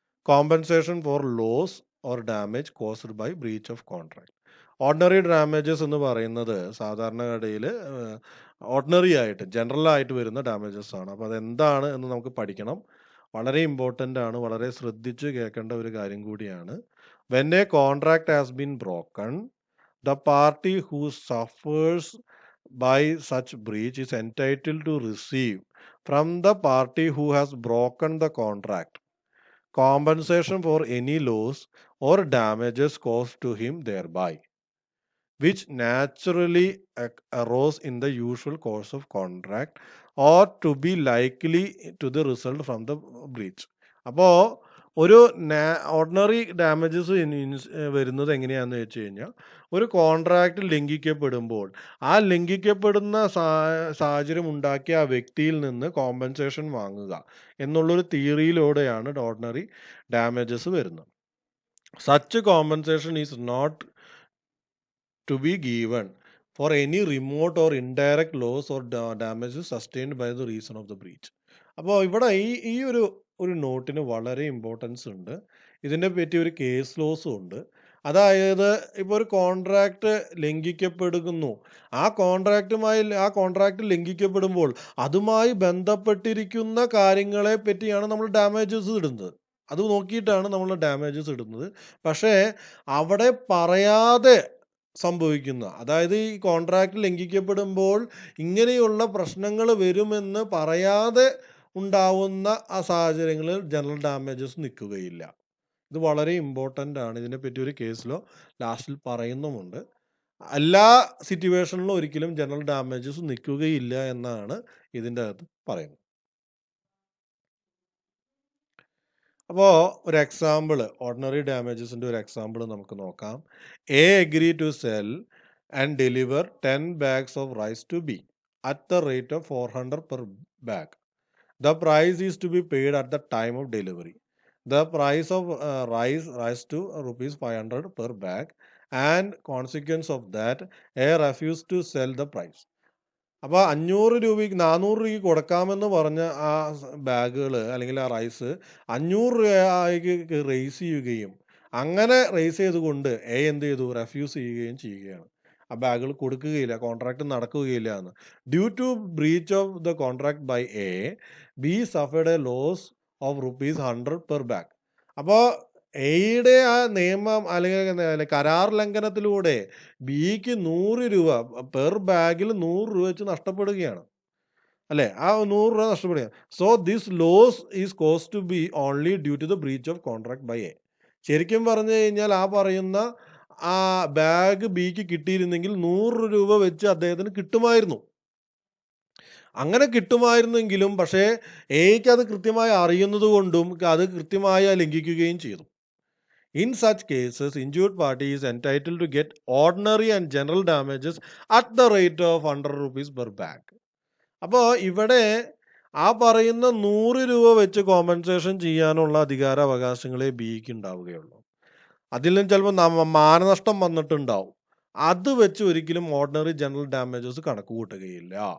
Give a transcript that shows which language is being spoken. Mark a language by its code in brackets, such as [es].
[en] Compensation for loss or damage caused by breach of contract. [ml] Ordinary damages എന്ന് പറയുന്നത് സാധാരണഗതിയിൽ ordinary ആയിട്ട് general ആയിട്ട് വരുന്ന ഡാമേജസ് ആണ്. അപ്പോൾ അതെന്താണ് എന്ന് നമുക്ക് പഠിക്കണം. വളരെ ഇമ്പോർട്ടൻ്റ് ആണ്, വളരെ ശ്രദ്ധിച്ച് കേൾക്കേണ്ട ഒരു കാര്യം കൂടിയാണ്. [en] When a contract has been broken, the party who suffers by such breach is entitled to receive from the party who has broken the contract compensation for any loss or damages caused to him thereby, which naturally arose in the usual course of contract or to be likely to the result from the breach. [ml] അപ്പോൾ ഒരു ordinary damages വരുന്നത് എങ്ങനെയാണെന്ന് വെച്ച് കഴിഞ്ഞാൽ, ഒരു contract ലംഘിക്കപ്പെടുമ്പോൾ ആ ലംഘിക്കപ്പെടുന്ന സാഹചര്യം ഉണ്ടാക്കിയ ആ വ്യക്തിയിൽ നിന്ന് കോമ്പൻസേഷൻ വാങ്ങുക എന്നുള്ളൊരു തിയറിയിലൂടെയാണ് ഓർഡിനറി ഡാമേജസ് വരുന്നത്. [en] Such compensation is not to be given for any remote or indirect loss or damages sustained by the reason of the breach. [ml] അപ്പോൾ ഇവിടെ ഈ ഒരു നോട്ടിന് വളരെ ഇമ്പോർട്ടൻസ് ഉണ്ട്. ഇതിനെ പറ്റി ഒരു കേസ് ലോസും ഉണ്ട്. അതായത് ഇപ്പോൾ ഒരു കോൺട്രാക്റ്റ് ലംഘിക്കപ്പെടുന്നു, ആ കോൺട്രാക്റ്റ് ലംഘിക്കപ്പെടുമ്പോൾ അതുമായി ബന്ധപ്പെട്ടിരിക്കുന്ന കാര്യങ്ങളെ പറ്റിയാണ് നമ്മൾ ഡാമേജസ് ഇടുന്നത്. അത് നോക്കിയിട്ടാണ് നമ്മൾ ഡാമേജസ് ഇടുന്നത്. പക്ഷേ അവിടെ പറയാതെ സംഭവിക്കുന്ന, അതായത് ഈ കോൺട്രാക്റ്റ് ലംഘിക്കപ്പെടുമ്പോൾ ഇങ്ങനെയുള്ള പ്രശ്നങ്ങൾ വരുമെന്ന് പറയാതെ ഉണ്ടാവുന്ന ആ സാഹചര്യങ്ങളിൽ ജനറൽ ഡാമേജസ് നിൽക്കുകയില്ല. ഇത് വളരെ ഇമ്പോർട്ടൻ്റ് ആണ്. ഇതിനെപ്പറ്റി ഒരു കേസിലോ ലാസ്റ്റിൽ പറയുന്നുമുണ്ട്. എല്ലാ സിറ്റുവേഷനിലും ഒരിക്കലും ജനറൽ ഡാമേജസ് നിൽക്കുകയില്ല എന്നാണ് ഇതിൻ്റെ അകത്ത് പറയുന്നത്. അപ്പോൾ ഒരു എക്സാമ്പിൾ, ഓർഡിനറി ഡാമേജസിൻ്റെ ഒരു എക്സാമ്പിൾ നമുക്ക് നോക്കാം. [en] A agree to sell and deliver 10 bags of rice to B at the rate of 400 per bag. The price is to be paid at the time of delivery. The price of rice rise to rupees 500 per bag, and consequence of that, A refused to sell the price. [ml] അപ്പോൾ 500 രൂപയ്ക്ക് 400 രൂപയ്ക്ക് കൊടുക്കാമെന്ന് പറഞ്ഞ ആ ബാഗുകൾ അല്ലെങ്കിൽ ആ rice 500 രൂപയ്ക്ക് റേസ് ചെയ്യുകയും, അങ്ങനെ റേസ് ചെയ്തുകൊണ്ട് എ എന്ത് ചെയ്തു, റെഫ്യൂസ് ചെയ്യുകയും ചെയ്യുകയാണ്. ആ ബാഗുകൾ കൊടുക്കുകയില്ല, കോൺട്രാക്ട് നടക്കുകയില്ല എന്ന്. [en] Due to breach of the contract by A, B suffered a loss of ₹100 per bag. [ml] അപ്പോൾ എയുടെ ആ നിയമം അല്ലെങ്കിൽ കരാർ ലംഘനത്തിലൂടെ ബിക്ക് 100 രൂപ പെർ ബാഗിൽ 100 രൂപ വെച്ച് നഷ്ടപ്പെടുകയാണ്, അല്ലേ? ആ 100 രൂപ നഷ്ടപ്പെടുകയാണ്. [en] So this loss is cause to be only due to the breach of contract by a. [ml] ശരിക്കും പറഞ്ഞു കഴിഞ്ഞാൽ ആ പറയുന്ന ആ ബാഗ് ബിക്ക് കിട്ടിയിരുന്നെങ്കിൽ 100 രൂപ വെച്ച് അദ്ദേഹത്തിന് കിട്ടുമായിരുന്നു. അങ്ങനെ കിട്ടുമായിരുന്നെങ്കിലും പക്ഷേ എയ്ക്ക് അത് കൃത്യമായി അറിയുന്നത് കൊണ്ടും അത് കൃത്യമായി ലംഘിക്കുകയും ചെയ്തു. [en] In such cases, injured party is entitled to get ordinary and general damages at the rate of 100 rupees per bag. [ml] അപ്പോൾ ഇവിടെ ആ പറയുന്ന 100 രൂപ വെച്ച് കോമ്പൻസേഷൻ ചെയ്യാനുള്ള അധികാരാവകാശങ്ങളെ ബിക്ക് ഉണ്ടാവുകയുള്ളൂ. അതിൽ നിന്ന് ചിലപ്പോൾ മാനനഷ്ടം വന്നിട്ടുണ്ടാവും. അത് വെച്ച് ഒരിക്കലും ഓർഡിനറി ജനറൽ ഡാമേജസ് കണക്ക് കൂട്ടുകയില്ല.